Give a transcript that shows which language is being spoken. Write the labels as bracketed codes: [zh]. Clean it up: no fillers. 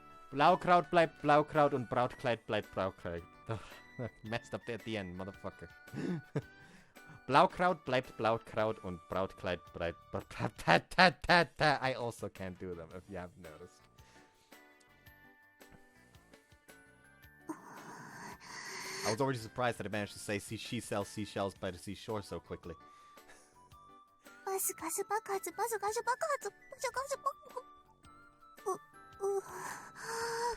[de] Blaukraut bleibt Blaukraut und Brautkleid bleibt Brautkleid. [en] Messed up at the end, motherfucker. [de] Blaukraut bleibt Blaukraut und Brautkleid bleibt Brautkleid. [en] I also can't do them, if you haven't noticed. I was already surprised that I managed to say she sells seashells by the seashore so quickly. [ja] バスガス爆発。バスガス爆発。バスガス爆発。